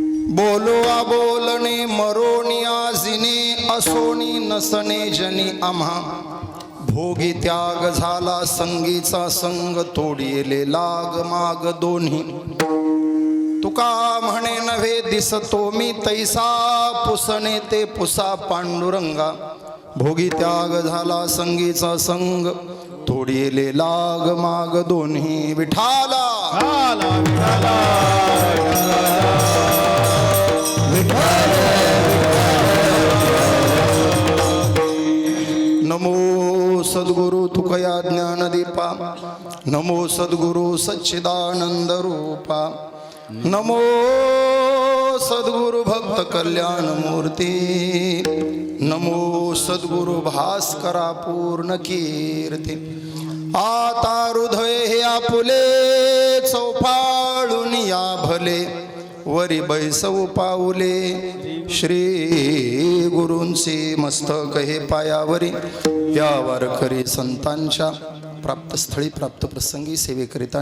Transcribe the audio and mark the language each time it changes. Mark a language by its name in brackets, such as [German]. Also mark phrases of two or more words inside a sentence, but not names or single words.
[Marathi] बोलो बोलणे मरोणी आजिने असोनी नसणे जनी आम्हा भोगी त्याग झाला संगीचा संग तोडिले लाग माग दोन्ही तुका म्हणे नव्हे दिसतो मी तैसा पुसणे ते पुसा पांडुरंगा भोगी त्याग झाला संगीचा संग तोडिले लाग माग दोन्ही विठाला नमो सद्गुरु तुकया ज्ञानदीपा नमो सद्गुरु सच्चिदानंद रूपा नमो सद्गुरु भक्त कल्याण मूर्ती नमो सद्गुरु भास्करा पूर्ण कीर्ती आता हृदय हे आपुले चौफाळून या भले वरी बैसव पाऊले श्री गुरूंचे मस्तक हे पायावरी या वारकरी संतांच्या प्राप्तस्थळी प्राप्त प्रसंगी सेवेकरिता